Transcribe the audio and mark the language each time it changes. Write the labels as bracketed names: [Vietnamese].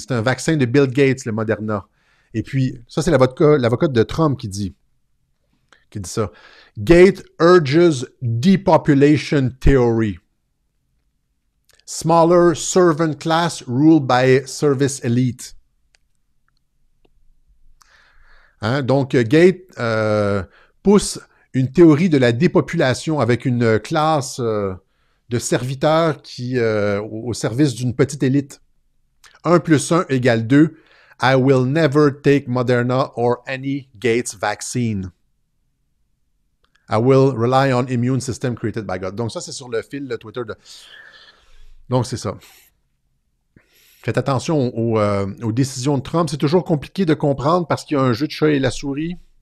[French] C'est un vaccin de Bill Gates, le Moderna. Et puis, ça, c'est l'avocat de Trump qui dit ça. [English] Gates urges depopulation theory. Smaller servant class ruled by service elite. Hein? [French] Donc, Gates pousse une théorie de la dépopulation avec une classe de serviteurs qui au service d'une petite élite. [English] 1 + 1 = 2. I will never take Moderna or any Gates vaccine. I will rely on immune system created by God. [French] Donc ça, c'est sur le fil le Twitter de... Donc, c'est ça. Faites attention aux décisions de Trump. C'est toujours compliqué de comprendre parce qu'il y a un jeu de chat et la souris.